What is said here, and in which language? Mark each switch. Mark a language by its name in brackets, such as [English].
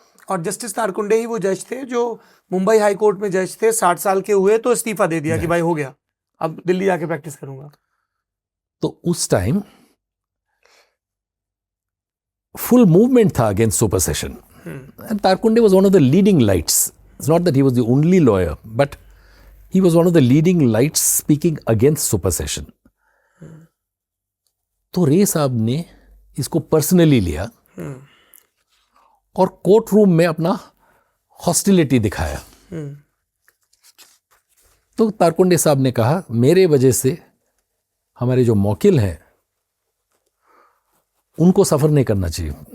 [Hindi] और जस्टिस तारकुंडे ही वो जज थे जो मुंबई हाई कोर्ट में जज थे, 60 साल के हुए तो इस्तीफा दे दिया कि भाई हो गया, अब दिल्ली जाके प्रैक्टिस करूंगा। तो उस टाइम फुल मूवमेंट था against सुपरसेशन, [English] And Tarkunde was one of the leading lights. It's not that he was the only lawyer, but he was one of the leading lights speaking against supersession. [Hindi] तो रे साहब ने इसको personally लिया और court room में अपना हॉस्टिलिटी दिखाया। तो तारकुंडे साहब ने कहा, मेरे वजह से हमारे जो मौकिल हैं उनको सफर नहीं करना चाहिए।